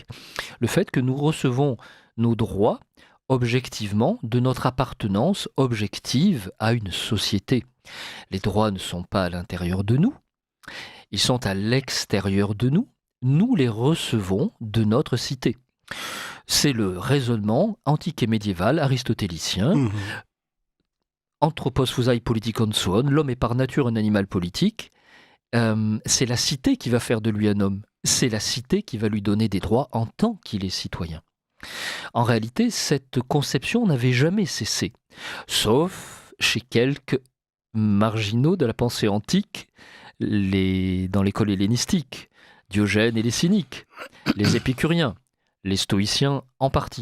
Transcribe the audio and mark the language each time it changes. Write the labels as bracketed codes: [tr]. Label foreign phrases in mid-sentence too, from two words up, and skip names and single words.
[fr] Le fait que nous recevons nos droits objectivement de notre appartenance objective à une société. Les droits ne sont pas à l'intérieur de nous, ils sont à l'extérieur de nous. Nous les recevons de notre cité. C'est le raisonnement antique et médiéval aristotélicien. [el] ἄνθρωπος φύσει πολιτικὸν ζῷον, [fr] l'homme est par nature un animal politique. C'est la cité qui va faire de lui un homme. C'est la cité qui va lui donner des droits en tant qu'il est citoyen. En réalité, cette conception n'avait jamais cessé, sauf chez quelques marginaux de la pensée antique, dans l'école hellénistique, Diogène et les cyniques, les épicuriens, les stoïciens en partie.